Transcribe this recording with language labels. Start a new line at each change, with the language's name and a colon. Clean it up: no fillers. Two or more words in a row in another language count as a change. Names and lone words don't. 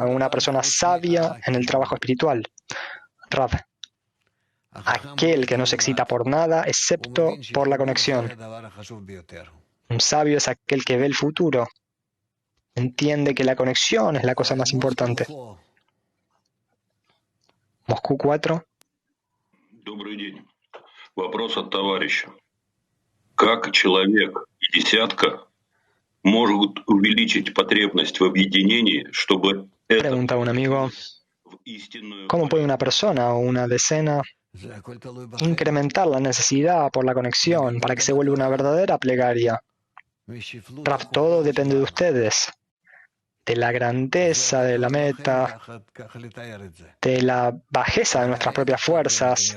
Spanish: Una persona sabia en el trabajo espiritual. Rab, aquel que no se excita por nada excepto por la conexión. Un sabio es aquel que ve el futuro. Entiende que la conexión es la cosa más importante. Moscú 4.
Russian: Добрый день. Вопрос от товарища. Как человек и десятка могут увеличить потребность в объединении, чтобы
Spanish: Pregunta un amigo, ¿cómo puede una persona o una decena incrementar la necesidad por la conexión para que se vuelva una verdadera plegaria? Rav, todo depende de ustedes. de la grandeza de la meta, de la bajeza de nuestras propias fuerzas.